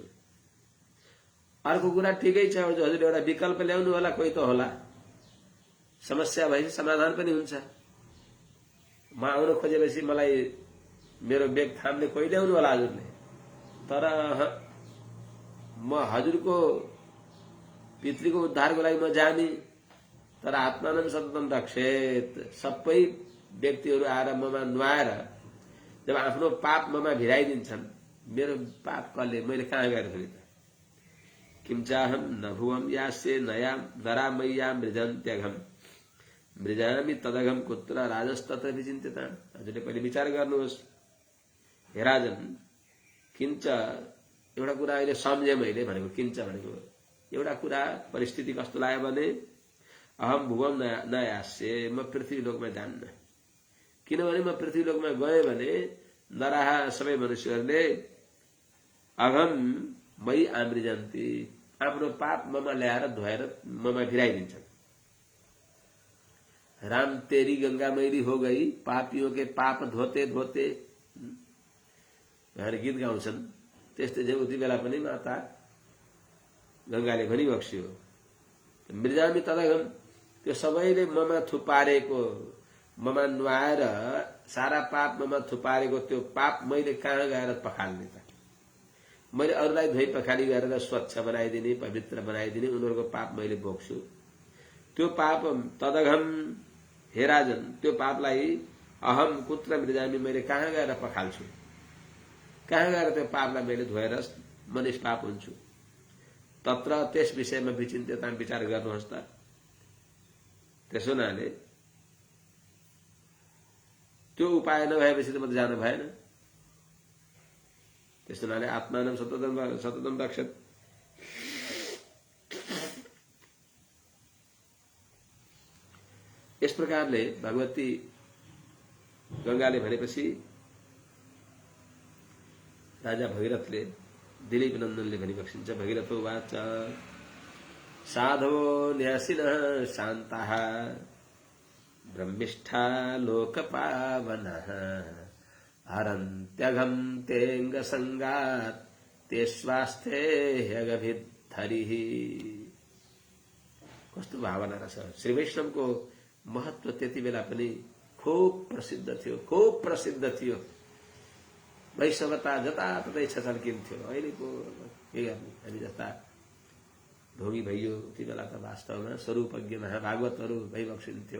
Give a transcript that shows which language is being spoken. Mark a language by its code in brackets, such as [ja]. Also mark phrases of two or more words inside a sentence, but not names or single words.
[ne] अर्को कुरा ठिकै छ, हजुर एउटा विकल्प ल्याउनु होला, कोही त होला, समस्या भएपछि समाधान पनि हुन्छ। म आउन खोजेपछि मलाई मेरो बेग थाम्ने कोही ल्याउनु होला हजुरले, तर म हजुरको पितृको उद्धारको लागि म जाने, तर [sa] आत्मानं सततम रक्षेत। [ne] सबै व्यक्तिहरू आएर ममा नुहाएर जब आफ्नो पाप ममा भिराइदिन्छन्, मेरो पाप कसले, मैले कहाँ गएर फेरि त? [sa] किमचाहम न भुवम यास्ये नरा मैया मृजन्त्यघम मृजामी तदघम कुत्र राजस्तत्र विचिन्त्यता। [ne] हजुरले पहिले विचार गर्नुहोस्। हे राजन, किंच एउटा कुरा अहिले सम्झे मैले भनेको। किंच भनेको एउटा कुरा, परिस्थिति कस्तो लाग्यो भने [sa] अहम भुवम न यास्ये, [ne] म पृथ्वी लोकमा जान्न। किनभने म पृथ्वी लोकमा गएँ भने नराहा सबै मनुष्यहरूले [sa] अघम मई आमृजन्ती, [ne] आफ्नो पाप ममा ल्याएर धोएर ममा भिराइदिन्छन्। [hi] राम तेरी गंगा मैली हो गई, पापियों के पाप धोते धोते [ne] भनेर गीत गाउँछन्। त्यस्तै चाहिँ उति बेला पनि माता गंगाले भनिबक्स्यो, [sa] मृजामी तदघम, [ne] त्यो सबैले ममा थुपारेको, ममा नुहाएर सारा पाप ममा थुपारेको त्यो पाप मैले कहाँ गएर पखाल्ने त? मैले अरूलाई धोइ पखाली गरेर स्वच्छ बनाइदिने, पवित्र बनाइदिने, उनीहरूको पाप मैले बोक्छु। त्यो पाप तदघम, हे राजन, त्यो पापलाई [sa] अहम कुत्र मृजामी, [ne] मैले कहाँ गएर पखाल्छु? कहाँ गएर त्यो पापलाई मैले धोएर म निष्पाप हुन्छु? तत्र त्यस विषयमा विचिन्त्यता, विचार गर्नुहोस् त। त्यसो हुनाले त्यो उपाय नभएपछि त म त जानु भएन। त्यस हुनाले [sa] आत्मानं सततम रक्षत। [ne] यस प्रकारले भगवती गंगाले भनेपछि राजा भगीरथले, दिलीप नन्दनले भनिबक्सिन्छ, [sa] भगीरथो वाच साधवो न्यासिनः शान्ताः ब्रह्मिष्ठा लोकपावनः हरन्त्यघं तेंग संगात् ते स्वास्थे ह्यगभिद्धरिः। [ne] कस्तो भावना रहेछ। श्री वैष्णवको महत्व त्यति बेला पनि खूब प्रसिद्ध थियो, खूब प्रसिद्ध थियो। वैष्णवता जताततै छचल्किन्थ्यो। अहिलेको के गर्ने, हामी जस्ता ढोगी भइयो ती बेला त वास्तवमा स्वरूपज्ञ महाभागवतहरू भइबक्सिन्थ्यो।